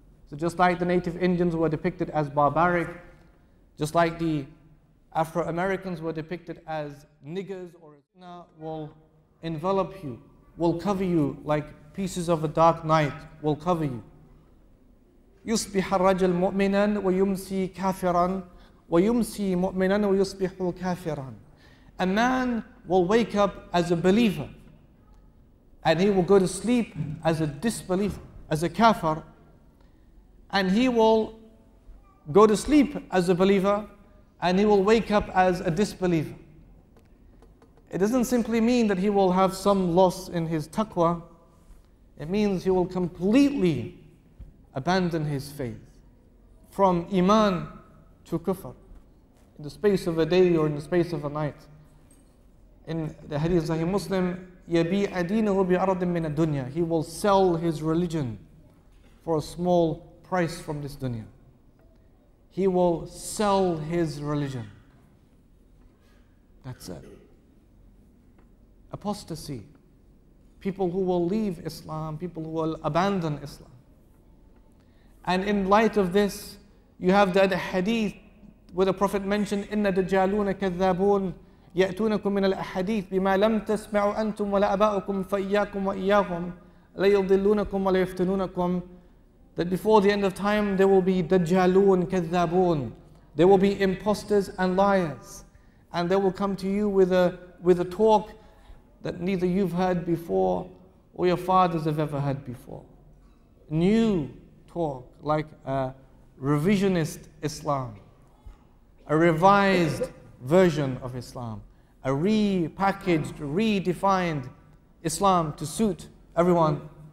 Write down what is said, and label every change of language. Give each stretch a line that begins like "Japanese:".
English: So just like the native Indians were depicted as barbaric, just like the Afro-Americans were depicted as niggers, or will envelop you, will cover you like pieces of a dark night, will cover you.
Arabic: يصبح الرجل مؤمنا ويمسي كافرا ويمسي مؤمنا ويصبح كافرا.
English: A man will wake up as a believer, and he will go to sleep as a disbeliever, as a kafir, and he will go to sleep as a believer, and he will wake up as a disbeliever. It doesn't simply mean that he will have some loss in his taqwa. It means he will completely abandon his faith, from iman to kufr, in the space of a day or in the space of a night. In the hadith of Sahih Muslim,
Arabic: يَبِيعَ دِينَهُ بِعَرَضٍ مِّنَ الدُّنْيَا.
English: He will sell his religion for a small price from this dunya. he will sell his religion. That's it. Apostasy. People who will leave Islam, people who will abandon Islam. And in light of this, you have the hadith where the Prophet mentioned,
Arabic: إِنَّ دَجَّالُونَ كَذَّابُونَ يَأْتُونَكُم مِّنَ الْأَحَادِيثِ بِمَا لَمْ تَسْمَعُوا أَنْتُمْ وَلَا أَبَاؤُكُمْ فَإِيَّاكُمْ وَإِيَّاهُمْ لَيُضِلُّونَكُمْ وَلَيَفْتِنُونَكُمْ.
English: That before the end of time, there will be Dajjalun, Kadhabun. There will be imposters and liars. And they will come to you with a talk that neither you've heard before or your fathers have ever heard before. New talk, like a revisionist Islam, a revised version of Islam, a repackaged, redefined Islam to suit everyone.